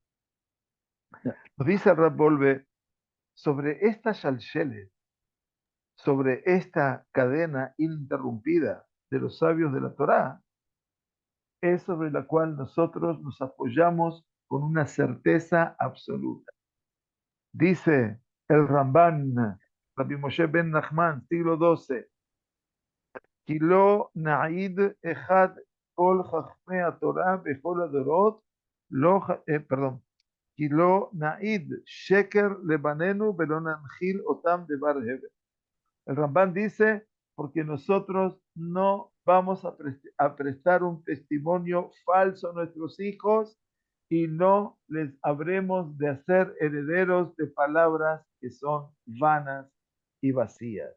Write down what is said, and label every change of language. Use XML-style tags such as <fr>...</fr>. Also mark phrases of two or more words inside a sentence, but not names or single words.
<es>Nos dice el Rab Volve sobre esta shalshelet, sobre esta cadena ininterrumpida de los sabios de la Torá, es sobre la cual nosotros nos apoyamos con una certeza absoluta. Dice el Ramban, Rabbi Moshe ben Nachman, siglo XII,</es> <he>כי לא נעיד אחד כל חכמי התורה בכל הדורות, לא, פרדון, כי לא נעיד שקר לבנינו ולא ננחיל אותם דבר הבל.</he> <es>El Rambán dice, porque nosotros no vamos a prestar un testimonio falso a nuestros hijos y no les habremos de hacer herederos de palabras que son vanas y vacías.</es>